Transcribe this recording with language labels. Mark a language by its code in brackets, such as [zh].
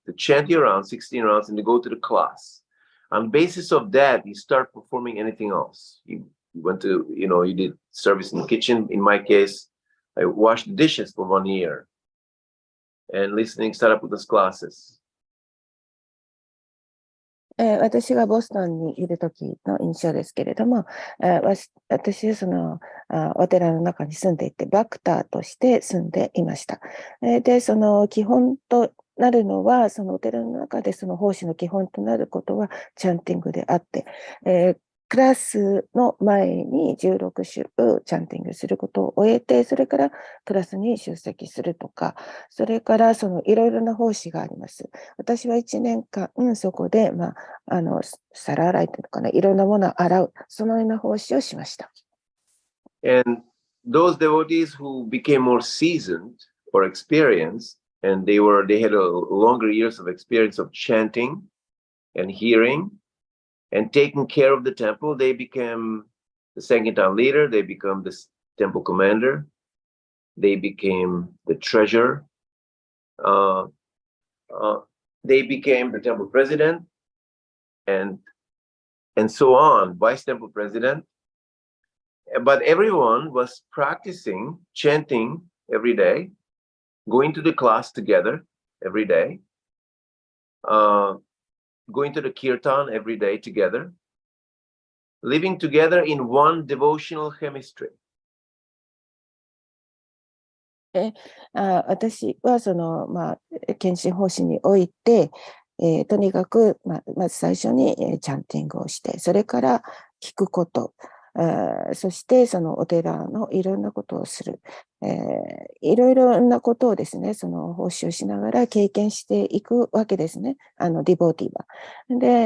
[en] To chant your rounds, 16 rounds, and to go to the class. On the basis of that, you start performing anything else. You went to, you did service in the kitchen. In my case, I washed the dishes for 1 year and listening Sariputa's classes. [ja] 私がボストンにいる時の印象ですけれども、私はそのお寺の中に住んでいて、バクターとして住んでいました。で、その基本となるのは、そのお寺の中でその奉仕の基本となることはチャンティングであって、クラスの前に16種チャンティングすることを終えて、それからクラスに出席するとか、それからそのいろいろな奉仕があります。私は1年間、そこで、皿洗いというのかな、いろんなものを洗う、そのような奉仕をしました。 [en] And those devotees who became more seasoned or experienced, and they had a longer years of experience of chanting and hearing and taking care of the temple, they became the Sankirtan leader, they become the temple commander, they became the treasurer, they became the temple president, and so on, vice temple president. But everyone was practicing chanting every day, going to the class together every day, going to the kirtan every day together, living together in one devotional chemistry. [ja] 私はその、献身奉仕において、とにかく、まず最初にチャンティングをして、それから聞くこと、そしてそのお寺のいろんなことをする、いろいろなことをですね、その奉仕をしながら経験していくわけですね、ディボーティーは。